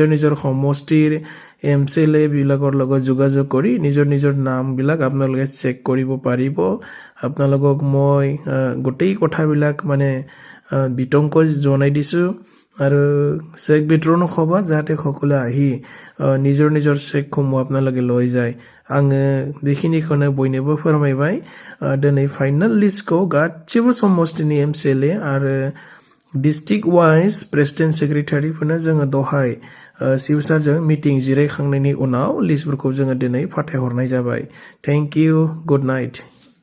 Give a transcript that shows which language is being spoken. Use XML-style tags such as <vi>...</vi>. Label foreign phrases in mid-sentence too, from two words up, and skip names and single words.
<as>নিজৰ সমষ্টিৰ এমচিএলএ বিলাকৰ লগত যোগাযোগ কৰি নিজৰ নিজৰ নামবিলাক আপোনালোকে চেক কৰিব পাৰিব আপোনালোকক মই গোটেই কথাবিলাক মানে বিতংকৈ জনাই দিছোঁ আৰু চেক বিতৰণ হ'ব যাতে সকলো আহি নিজৰ নিজৰ চেকসমূহ আপোনালোকে লৈ যায়</as> <brx>आङो बेखिनिखौनो बयनोबो फोरमायबाय दिनै</brx> <en>final listखौ</en> <brx>गासिबो समष्टिनि एमसिएलए आरो</brx> <en>district wise president</en> <brx>सेक्रेटारिफोरनो जोङो दहाय सिवसारजों मिटिं जिरायखांनायनि उनाव लिस्टफोरखौ जोङो दिनै फाथायहरनाय जाबाय</brx> <en>thank you good night</en>